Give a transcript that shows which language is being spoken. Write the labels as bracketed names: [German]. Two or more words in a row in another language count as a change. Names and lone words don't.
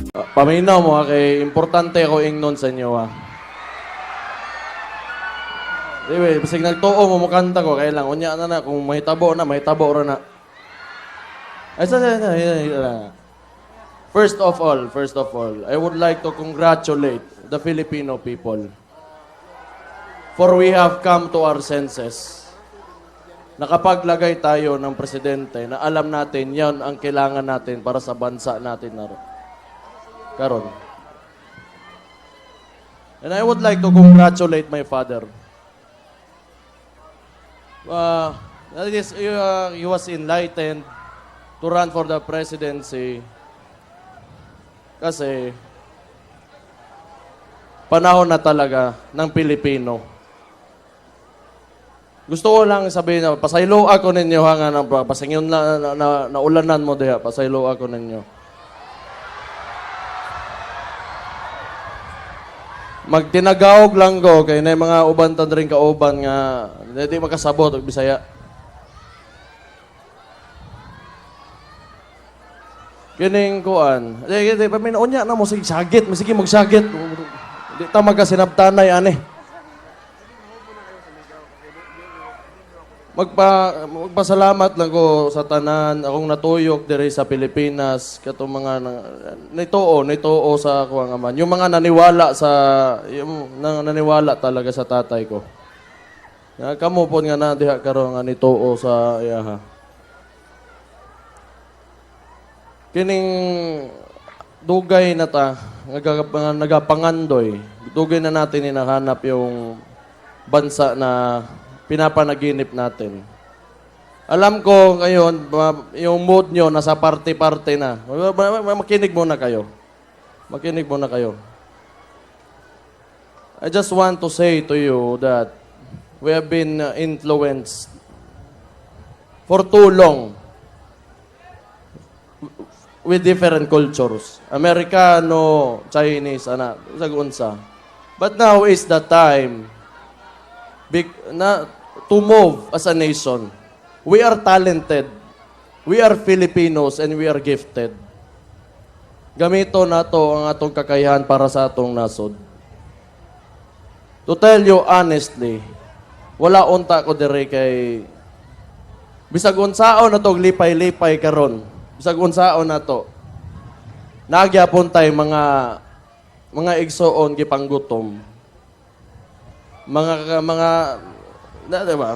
[Cebuano] Paminaw mo ha, kay importante ako ingnon sa inyo ha. Anyway, basig nagtuo mo mukanta ko, [Filipino] kaya lang, [Cebuano] unya na, kung mahitabo ra na. Ay, [English] First of all, I would like to congratulate the Filipino people. For we have come to our senses. [Filipino] Nakapaglagay tayo ng presidente na alam natin yan ang kailangan natin para sa bansa natin na karon. [English] And I would like to congratulate my father. He was enlightened to run for the presidency [Filipino] kasi panahon na talaga ng Pilipino. Gusto ko lang sabihin [Cebuano] na pasaylo ako ninyo ha nga ng pasingyon na ulanan mo diha, pasaylo ako ninyo. Magtinagawog lang ko kay na mga uban tan rin kauban nga hindi makasabot og Bisaya. Kining kuan. Di paminaonya na mo sige sagit, sige magsagit. Di ta magasinabtanay ani. Magpasalamat lang ko sa tanan akong natuyok diri sa Pilipinas katong mga nituo sa ako nga man. [Filipino] Yung mga naniwala naniwala talaga sa tatay ko. [Cebuano] Kamo po nga na diha karon nga nituo sa iyaha. Kining dugay na ta, nagapangandoy, [Filipino] dugay na natin hinahanap yung bansa na pinapanaginip natin. Alam ko ngayon, yung mood nyo nasa parte-parte na. Makinig muna kayo. Makinig muna kayo. [English] I just want to say to you that we have been influenced for too long with different cultures. [Cebuano] Amerikano, Chinese, sagunsa. [English] But now is the time to move as a nation. We are talented. We are Filipinos and we are gifted. [Cebuano] Gamito nato ang atong kakayahan para sa atong nasod. [English] To tell you honestly, [Cebuano] wala unta ko dire kay bisag unsaon na to lipay-lipay karon. Bisag unsaon na to. Nagyapon tay mga igsoon gipanggutom. Mga diba?